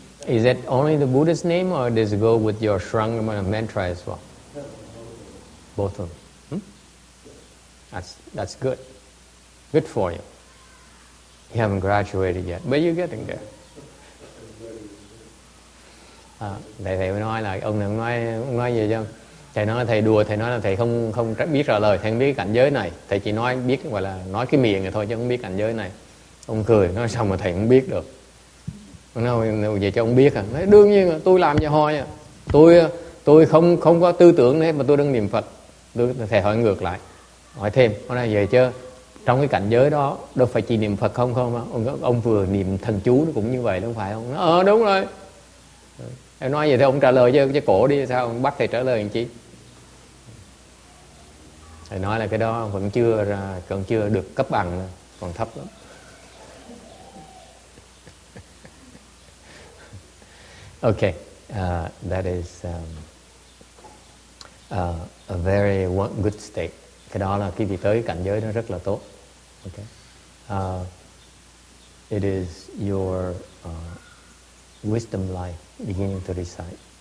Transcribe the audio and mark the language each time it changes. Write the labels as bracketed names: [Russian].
[English] Is that only the Buddha's name or does it go with your Shranga mantra as well? Both of them. That's good. Good for you. You haven't graduated yet, but you're getting there. [Vietnamese] Thầy mới nói là ông này nói gì chứ? Thầy nói thầy đùa, thầy nói là thầy không biết trả lời, thầy không biết cảnh giới này, thầy chỉ biết gọi là nói cái miệng này thôi chứ không biết cảnh giới này. Ông cười, nói xong mà thầy không biết được. Nói vậy cho ông biết à? Nói, đương nhiên là tôi làm cho hoi à. Tôi không có tư tưởng đấy mà tôi đang niệm Phật. Thầy hỏi ngược lại, hỏi thêm, nói vậy chứ trong cái cảnh giới đó đâu phải chỉ niệm Phật không? Ông vừa niệm thần chú nó cũng như vậy, đúng phải không? Nó, đúng rồi. Em nói vậy thì ông trả lời chứ cổ đi, sao ông bắt thầy trả lời làm chi? Thầy nói là cái đó vẫn chưa được cấp bằng, còn thấp lắm. [English] Okay, that is a very good state. [Vietnamese] Cái đó là cái vị tới cảnh giới nó rất là tốt. [English] Okay, it is your wisdom life beginning to recite.